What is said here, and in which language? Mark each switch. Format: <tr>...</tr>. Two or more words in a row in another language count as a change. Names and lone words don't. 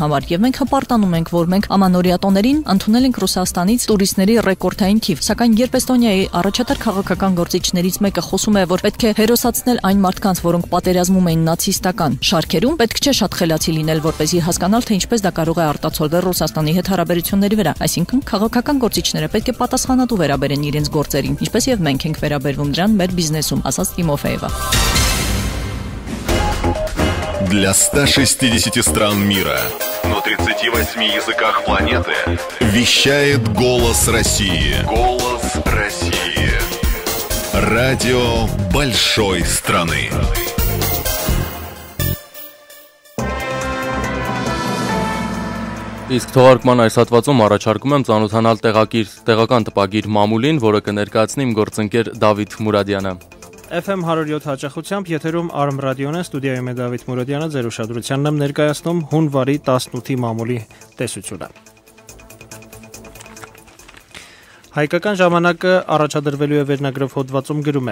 <hy>համար եւ մենք հպարտանում ենք, որ մենք ամանորյա տոներին ընդունել ենք Ռուսաստանից տուրիստների ռեկորդային թիվ, սակայն երբ Էստոնիայի առաջատար քաղաքական գործիչներից մեկը խոսում է, որ պետք է հերոսացնել այն մարդկանց, որոնք պատերազմում էին նացիստական շարքերում, պետք չէ շատ խելացի լինել, որպեսզի հասկանալ, թե ինչպես դա կարող է արտացոլվել Ռուսաստանի հետ հարաբերությունների վրա, այսինքն քաղաքական գործիչները պետք է պատասխանատու վերաբերեն իրենց գործերին, ինչպես եւ մենք ենք վերաբերվում դրան մեր бизнесом, ասաց Тимофеева.</hy> <ru>Для 160 стран мира на 38 языках планеты вещает «Голос России». «Голос России». Радио большой страны.</ru> <hy>Իսկ թողարկման այս հատվածում առաջարկում եմ ծանոթանալ տեղական տպագիր մամուլին, որը կներկայացնի իմ գործընկեր Դավիթ Մուրադյանը։ FM 107 հաճախությամբ եթերում Արմ ռադիոն է, ստուդիայում է Դավիթ Մուրադյանը, ձեր ուշադրությանն եմ ներկայացնում հունվարի 18-ի մամուլի տեսությունը։ Հայկական ժամանակը առաջադրվելու է վերնագրով հոդվածում գրում է.</hy>